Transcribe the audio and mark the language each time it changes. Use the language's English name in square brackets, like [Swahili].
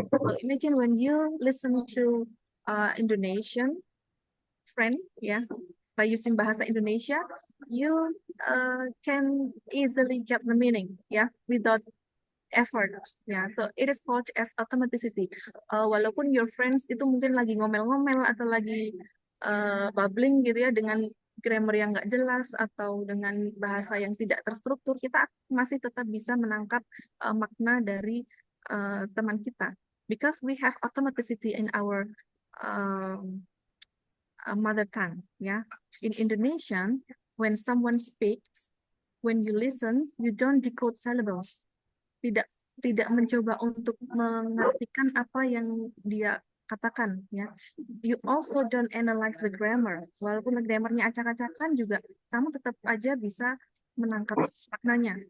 [English] So imagine when you listen to Indonesian friend, yeah, by using bahasa Indonesia, you can easily get the meaning, yeah, without effort. Ya, so it is called as automaticity. [Indonesian] Walaupun [English] your friends [Indonesian] itu mungkin lagi ngomel-ngomel atau lagi babbling gitu ya dengan grammar yang nggak jelas atau dengan bahasa yang tidak terstruktur, kita masih tetap bisa menangkap makna dari teman kita. [English] Because we have automaticity in our mother tongue. [Indonesian] Ya, [English] in Indonesian, when someone speaks, when you listen, you don't decode syllables. [Indonesian] Tidak mencoba untuk mengartikan apa yang dia katakan, ya. [English] You also don't analyze the grammar. [Indonesian] Walaupun grammarnya acak-acakan juga, kamu tetap aja bisa menangkap maknanya.